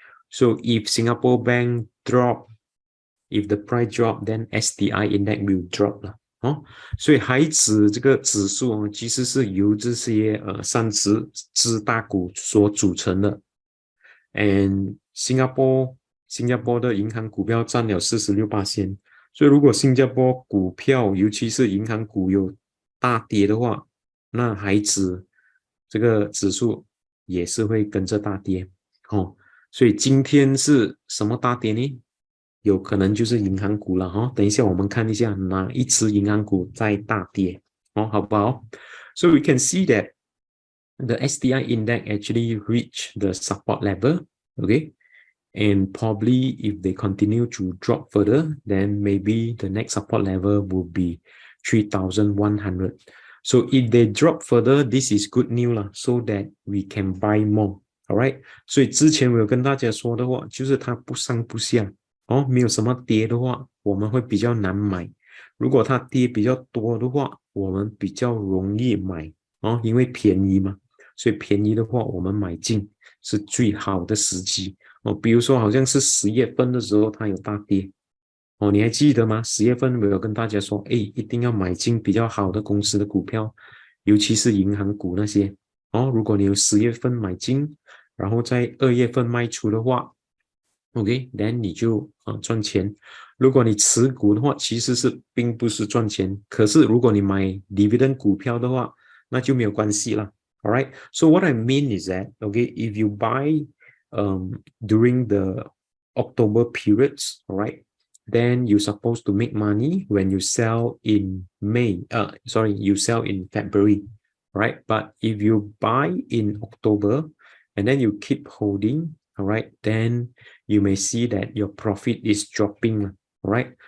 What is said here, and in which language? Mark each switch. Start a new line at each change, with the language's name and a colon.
English: So if Singapore Bank drop, if the price drop, then STI index will drop
Chinese: 所以海指这个指数其实是由这些30只大股所组成的。 And 新加坡的银行股票占了 46%， 所以如果新加坡股票尤其是银行股有大跌的话那孩子这个指数也是会跟着大跌哦。所以今天是什么大跌呢？有可能就是银行股了哈。等一下我们看一下哪一只银行股在大跌哦，好不好？
English: So we can see that the STI index actually reached the support level, okay? And probably if they continue to drop further, then maybe the next support level will be 3,100. So if they drop further, this is good news lah, so that we can buy more.
Chinese: Alright， 所以之前我有跟大家说的话，就是它不上不下哦，没有什么跌的话，我们会比较难买。如果它跌比较多的话，我们比较容易买哦，因为便宜嘛，所以便宜的话，我们买进是最好的时机。哦，比如说好像是10月份的时候，它有大跌哦，你还记得吗？10月份我有跟大家说，哎，一定要买进比较好的公司的股票，尤其是银行股那些哦。如果你有10月份买进，然后在2月份卖出的话，OK，then 你就赚钱。如果你持股的话，其实是并不是赚钱，可是如果你买 dividend 股票的话，那就没有关系了。
English: All right. So what I mean is that, okay, if you buy during the October periods, all right, then you're supposed to make money when you sell in May. Sorry, you sell in February, right? But if you buy in October and then you keep holding, all right, then you may see that your profit is dropping, all right?